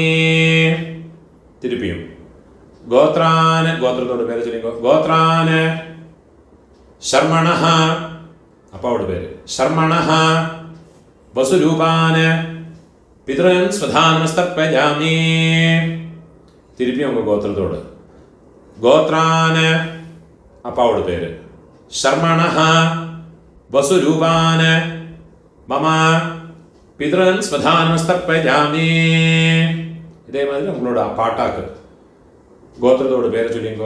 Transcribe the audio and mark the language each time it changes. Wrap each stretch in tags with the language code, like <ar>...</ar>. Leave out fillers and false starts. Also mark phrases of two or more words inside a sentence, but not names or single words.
<ta>திருப்பியும் கோத்ரான கோத்திரத்தோட பேரை சொல்லிங்கோ.</ta> <sa>गोत्रान शर्मणः</sa> <ta>அப்பாவோட பேர்.</ta> <sa>शर्मणः वसुरूपान् पितॄन् स्वधानमस्तर्पयामि.</sa> <ta>திருப்பி உங்கள் கோத்திரத்தோடு கோத்ரான் அப்பாவோட பேர்.</ta> <sa>शर्मणः वसुरूपान् मम पितॄन् स्वधानमस्तर्पयामि.</sa> <ta>இதேமாதிரி நம்மளோட ஆ பாட்டாக்கு கோத்ரத்தோட பேர் சொல்லிங்கோ.</ta>